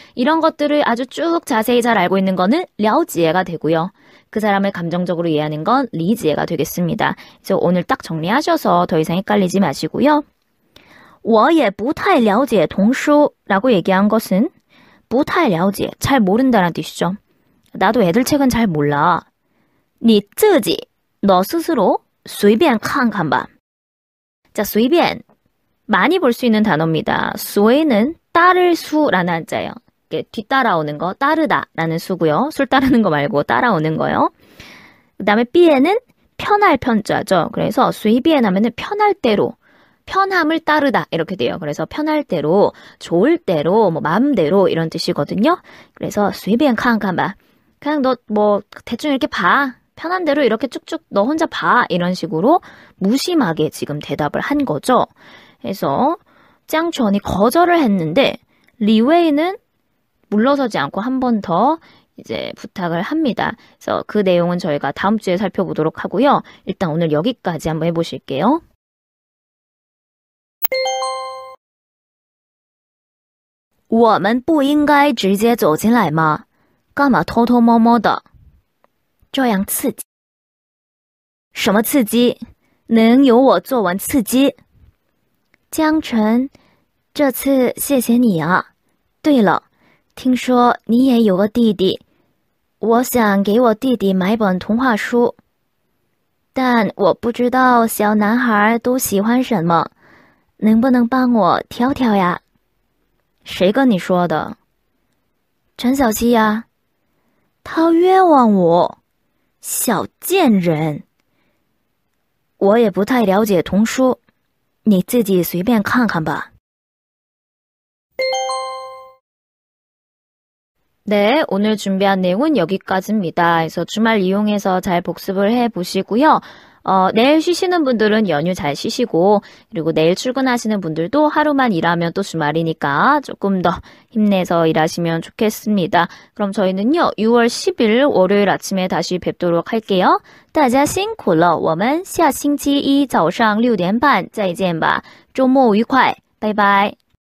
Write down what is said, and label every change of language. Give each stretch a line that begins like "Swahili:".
Korean: 이런 것들을 아주 쭉 자세히 잘 알고 있는 거는 了解가 되고요. 그 사람을 감정적으로 이해하는 건 理解가 되겠습니다. 그래서 오늘 딱 정리하셔서 더 이상 헷갈리지 마시고요.
Chinese: 我也不太了解童书
Korean: 라고 얘기한 것은 不太了解, 잘 모른다는 뜻이죠. 나도 애들 책은 잘 몰라.
Chinese: 你自己
Korean: 너 스스로
Chinese: 随便看看吧.
Korean: 자, 随便 많이 볼 수 있는 단어입니다. 随는 따를 수라는 한자예요. 뒤따라오는 거, 따르다라는 수고요. 술 따르는 거 말고 따라오는 거요. 그 다음에 便는 편할 편자죠. 그래서 随便 하면은 편할 대로, 편함을 따르다 이렇게 돼요. 그래서 편할 대로, 좋을 대로, 뭐 마음대로 이런 뜻이거든요.
Chinese: 그래서 随便看看吧.
Korean: 그냥 너 뭐 대충 이렇게 봐. 편한 대로 이렇게 쭉쭉 너 혼자 봐. 이런 식으로 무심하게 지금 대답을 한 거죠. 그래서 짱천이 거절을 했는데 리웨이는 물러서지 않고 한 번 더 이제 부탁을 합니다. 그래서 그 내용은 저희가 다음 주에 살펴보도록 하고요. 일단 오늘 여기까지 한번 해보실게요.
Chinese: 我们不应该直接走进来吗？干嘛偷偷摸摸的？这样刺激。什么刺激？能有我作文刺激？江晨，这次谢谢你啊。对了，听说你也有个弟弟，我想给我弟弟买本童话书，但我不知道小男孩都喜欢什么，能不能帮我挑挑呀？谁跟你说的？陈小希呀。他冤枉我，小贱人。我也不太了解童书，你自己随便看看吧。
Korean: 네, 오늘 준비한 내용은 여기까지입니다. 그래서 주말 이용해서 잘 복습을 해보시고요. 내일 쉬시는 분들은 연휴 잘 쉬시고, 그리고 내일 출근하시는 분들도 하루만 일하면 또 주말이니까 조금 더 힘내서 일하시면 좋겠습니다. 그럼 저희는요, 6월 10일 월요일 아침에 다시 뵙도록 할게요.
Chinese: 大家辛苦了，我们下星期一早上6点半再见吧。周末愉快，拜拜。